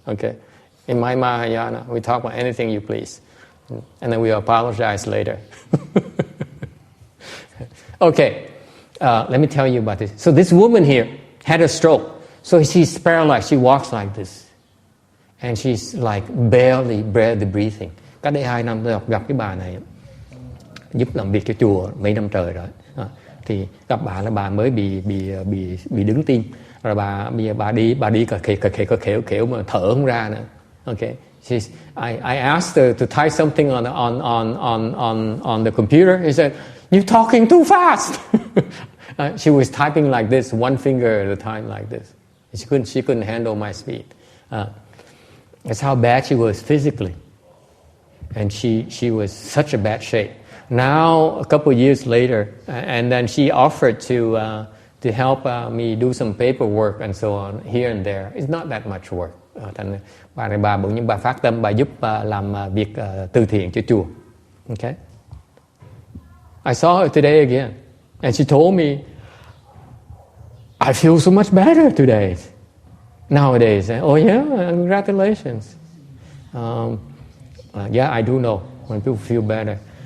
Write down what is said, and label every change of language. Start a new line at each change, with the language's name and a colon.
English: Okay, in my Mahayana, we talk about anything you please, and then we apologize later. Okay, let me tell you about this. So this woman here had a stroke. So she's paralyzed. She walks like this, and she's like barely breathing.
Vietnamese: Cách đây 2 năm tôi gặp cái bà này, giúp làm việc cho chùa mấy năm trời rồi. Thì gặp bà là bà mới bị đứng tim, rồi bây giờ bà đi khều mà thở không ra nữa.
English: Okay, I asked her to type something on the computer. He said, "You're talking too fast." She was typing like this, one finger at a time like this. She couldn't handle my speed. That's how bad she was physically, and she was such a bad shape. Now, a couple of years later, and then she offered to help me do some paperwork and so on here and there. It's not that much work.
Vietnamese: Thành bà này bà phát tâm, bà giúp làm việc từ thiện cho chùa.
English: Okay. I saw her today again, and she told me, "I feel so much better today." Nowadays, oh yeah, congratulations. Yeah, I do know when people feel better.